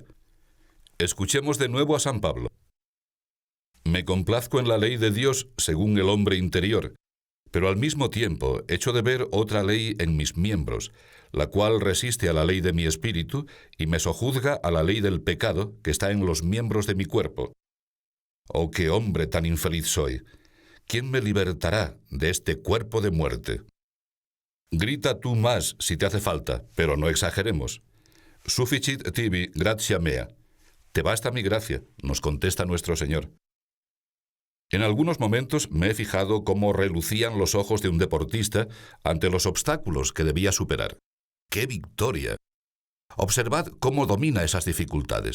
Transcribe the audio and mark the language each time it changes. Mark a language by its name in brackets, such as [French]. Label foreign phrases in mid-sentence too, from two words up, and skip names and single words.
[Spanish] Escuchemos de nuevo a San Pablo. Me complazco en la ley de Dios según el hombre interior, pero al mismo tiempo echo de ver otra ley en mis miembros, la cual resiste a la ley de mi espíritu y me sojuzga a la ley del pecado que está en los miembros de mi cuerpo. ¡Oh, qué hombre tan infeliz soy! ¿Quién me libertará de este cuerpo de muerte? Grita tú más si te hace falta, pero no exageremos. [Latin] Sufficit tibi gratia mea. [Spanish] Te basta mi gracia, nos contesta nuestro Señor. En algunos momentos me he fijado cómo relucían los ojos de un deportista ante los obstáculos que debía superar. ¡Qué victoria! Observad cómo domina esas dificultades.